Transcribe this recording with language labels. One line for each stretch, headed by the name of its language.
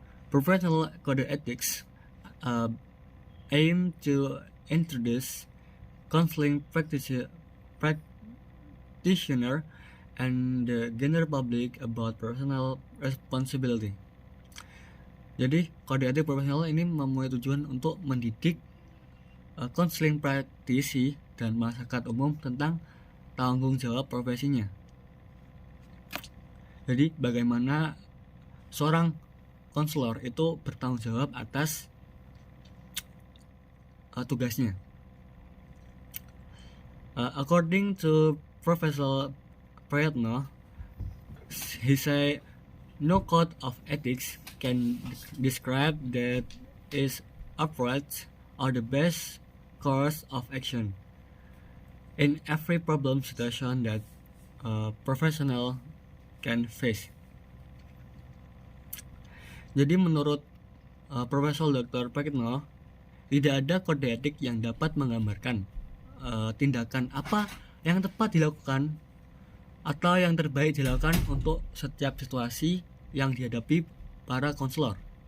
English: Professional code ethics aim to introduce counseling practitioner and the general public about personal responsibility.
Indonesian: Jadi kode etik profesional ini mempunyai tujuan untuk mendidik counseling praktisi dan masyarakat umum tentang tanggung jawab profesinya. Jadi bagaimana seorang konselor itu bertanggung jawab atas tugasnya.
English: According to Professor Prayatno, he say no code of ethics can describe that is approach or the best course of action in every problem situation that a professional can face.
Indonesian: Jadi menurut Profesor Dr. Prayatno, tidak ada kode etik yang dapat menggambarkan tindakan apa yang tepat dilakukan atau yang terbaik dilakukan untuk setiap situasi yang dihadapi para konselor.